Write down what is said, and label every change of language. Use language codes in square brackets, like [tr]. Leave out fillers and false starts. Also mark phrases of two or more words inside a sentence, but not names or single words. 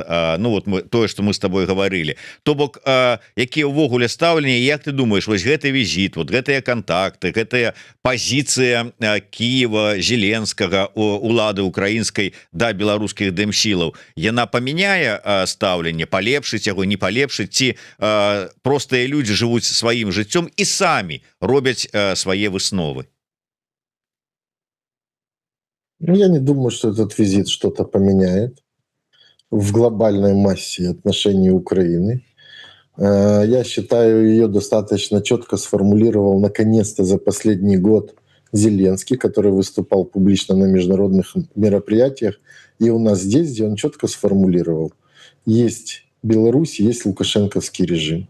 [be] Ну вот тое, што мы з тобой гаварылі, то бок якія ўвогуле стаўленне, як ты думаешь, вось гэты візіт, вот гэтыя кантакты, гэтая пазіцыя Кіева, Зеленскага, улады украінскай да беларускіх дэмсілаў, яна памяняе стаўленне, палепшыць яго, не палепшыць, ці простыя людзі жывуць сваім жыццём і самі робяць свае высновы? [ru] Ну, я не думаю, что этот визит что-то поменяет в глобальной массе отношений Украины. Я считаю, ее достаточно четко сформулировал наконец-то за последний год Зеленский, который выступал публично на международных мероприятиях, и у нас здесь, где он четко сформулировал: есть Беларусь, есть лукашенковский режим.